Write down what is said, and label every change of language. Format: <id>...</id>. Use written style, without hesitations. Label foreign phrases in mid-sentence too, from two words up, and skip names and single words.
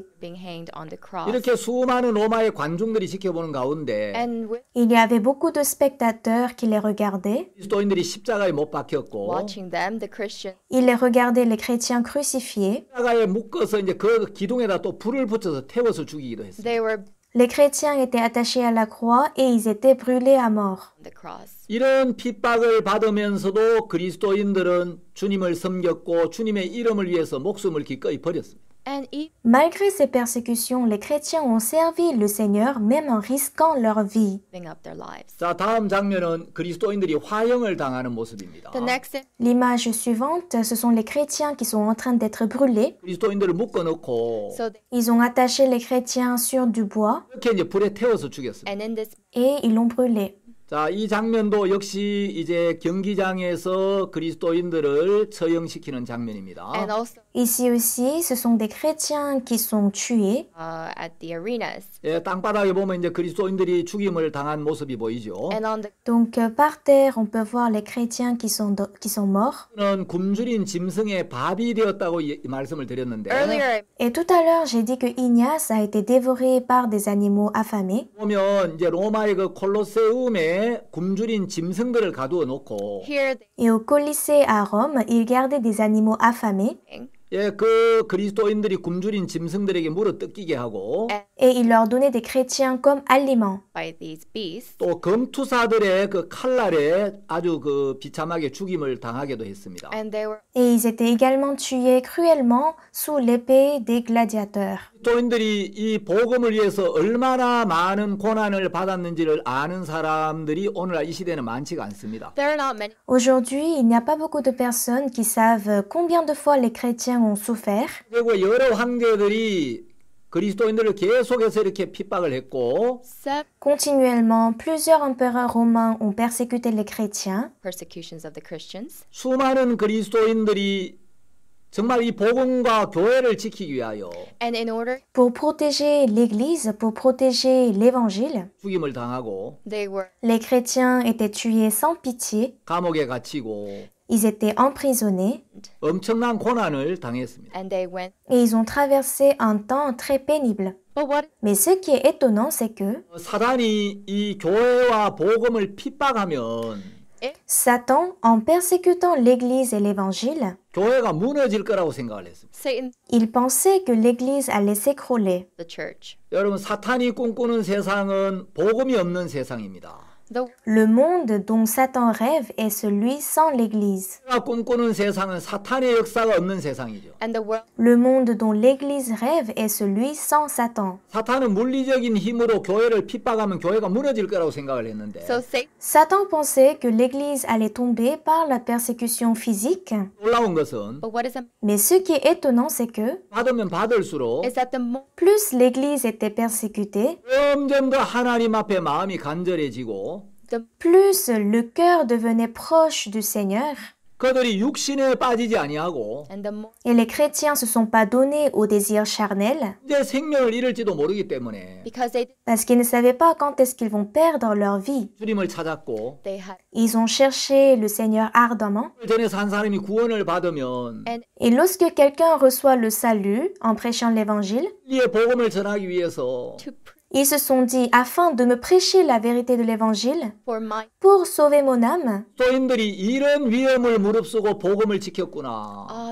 <en>being hanged on the cross.</en> <ko>이렇게 수많은 로마의 관중들이 지켜보는 가운데</ko> <en>And with</en> <fr>Il y avait beaucoup de spectateurs qui les regardaient.</fr> <ko>그리스도인들이 십자가에 못 박혔고</ko> <en>watching them, the Christians,</en> <fr>Ils les regardaient, les chrétiens crucifiés.</fr> <ko>십자가에 묶어서 이제 그 기둥에다 또 불을 붙여서 태워서 죽이기도 했습니다.</ko> <en>they were</en> <fr>Les chrétiens étaient attachés à la croix et ils étaient brûlés à mort.</fr> <en>on the cross.</en> <ko>이런 핍박을 받으면서도 그리스도인들은 주님을 섬겼고 주님의 이름을 위해서 목숨을 기꺼이 버렸습니다.</ko> <en>And even</en> <fr>Malgré ces persécutions, les chrétiens ont servi le Seigneur même en risquant leur vie.</fr> <en>giving up their lives.</en> <ko>자, 다음 장면은 그리스도인들이 화형을 당하는 모습입니다.</ko> <en>The next thing,</en> <fr>L'image suivante, ce sont les chrétiens qui sont en train d'être brûlés.</fr> <ko>그리스도인들을 묶어놓고</ko> <en>so they,</en> <fr>Ils ont attaché les chrétiens sur du bois</fr> <ko>이렇게 이제 불에 태워서 죽였습니다.</ko> <en>and in this</en> <fr>et ils l'ont brûlé.</fr> <ko>자, 이 장면도 역시 이제 경기장에서 그리스도인들을 처형시키는 장면입니다.</ko> <en>and also</en> <fr>Ici aussi, ce sont des chrétiens qui sont tués.</fr> <en>at the arenas</en> <ko>예, 땅바닥에 보면 이제 그리스도인들이 죽임을 당한 모습이 보이죠.</ko> <en>and on the</en> <fr>Donc par terre, on peut voir les chrétiens qui sont morts.</fr> <ko>는 굶주린 짐승의 밥이 되었다고 말씀을 드렸는데</ko> <en>earlier</en> <fr>Et tout à l'heure, j'ai dit que Ignace a été dévoré par des animaux affamés.</fr> <ko>보면 이제 로마의 그 콜로세움에 굶주린 짐승들을 가두어 놓고</ko> <en>here</en> <fr>Et au Colisée à Rome, ils gardaient des animaux affamés</fr> <en>they</en> <ko>예, 그 그리스도인들이 굶주린 짐승들에게 물어 뜯기게 하고</ko> <fr>et ils leur donnaient des chrétiens comme aliments.</fr> <en>by these beasts</en> <ko>또 검투사들의 그 칼날에 아주 그 비참하게 죽임을 당하게도 했습니다.</ko> <en>and they were</en> <fr>Et ils étaient également tués cruellement sous l'épée des gladiateurs.</fr> <ko>그리스도인들이 이 복음을 위해서 얼마나 많은 고난을 받았는지를 아는 사람들이 오늘날 이 시대는 많지가 않습니다.</ko> <en>there are not many</en> <fr>Aujourd'hui, il n'y a pas beaucoup de personnes qui savent combien de fois les chrétiens ont souffert.</fr> <ko>그리고 여러 황제들이 그리스도인들을 계속해서 이렇게 핍박을 했고</ko> <en>seven</en> <fr>Continuellement, plusieurs empereurs romains ont persécuté les chrétiens.</fr> <en>persecutions of the Christians</en> <ko>수많은 그리스도인들이 정말 이 복음과 교회를 지키기 위하여</ko> <en>and in order</en> <fr>Pour protéger l'Église, pour protéger l'Évangile,</fr> <ko>죽임을 당하고</ko> <en>they were</en> <fr>les chrétiens étaient tués sans pitié,</fr> <ko>감옥에 갇히고</ko> <fr>ils étaient emprisonnés</fr> <ko>엄청난 고난을 당했습니다.</ko> <en>and they went</en> <fr>et ils ont traversé un temps très pénible.</fr> <en>but what</en> <fr>Mais ce qui est étonnant, c'est que</fr> <ko>사단이 이 교회와 복음을 핍박하면</ko> <fr>Satan, en persécutant l'Église et l'Évangile,</fr> <ko>교회가 무너질 거라고 생각을 했습니다.</ko> <en>Satan</en> <fr>il pensait que l'Église allait s'écrouler.</fr> <en>the church</en> <ko>여러분, 사탄이 꿈꾸는 세상은 복음이 없는 세상입니다.</ko> <en>the</en> <fr>Le monde dont Satan rêve est celui sans l'Église.</fr> <ko>교회가 꿈꾸는 세상은 사탄의 역사가 없는 세상이죠.</ko> <en>and the world</en> <fr>Le monde dont l'Église rêve est celui sans Satan.</fr> <ko>사탄은 물리적인 힘으로 교회를 핍박하면 교회가 무너질 거라고 생각을 했는데</ko> <en>so Satan</en> <fr>Satan pensait que l'Église allait tomber par la persécution physique.</fr> <ko>놀라운 것은</ko> <en>but what is</en> <fr>Mais ce qui est étonnant, c'est que</fr> <ko>받으면 받을수록</ko> <en>is that the more</en> <fr>plus l'Église était persécutée,</fr> <ko>점점 더 하나님 앞에 마음이 간절해지고</ko> <en>the</en> <fr>plus le cœur devenait proche du Seigneur.</fr> <ko>그들이 육신에 빠지지 아니하고</ko> <en>and the more</en> <fr>Et les chrétiens se sont pas donnés aux désirs charnels</fr> <ko>이제 생명을 잃을지도 모르기 때문에</ko> <en>because</en> <fr>parce qu'ils ne savaient pas quand est-ce qu'ils vont perdre leur vie.</fr> <ko>주님을 찾았고</ko> <en>they had</en> <fr>Ils ont cherché le Seigneur ardemment.</fr> <ko>전에 산 사람이 구원을 받으면</ko> <en>and</en> <fr>Et lorsque quelqu'un reçoit le salut en prêchant l'évangile,</fr> <ko>진리의 복음을 전하기 위해서</ko> <en>to pray</en> <fr>ils se sont dit, afin de me prêcher la vérité de l'évangile,</fr> <en>for my</en> <fr>pour sauver mon âme,</fr> <ko>교인들이 이런 위험을 무릅쓰고 복음을 지켰구나.</ko>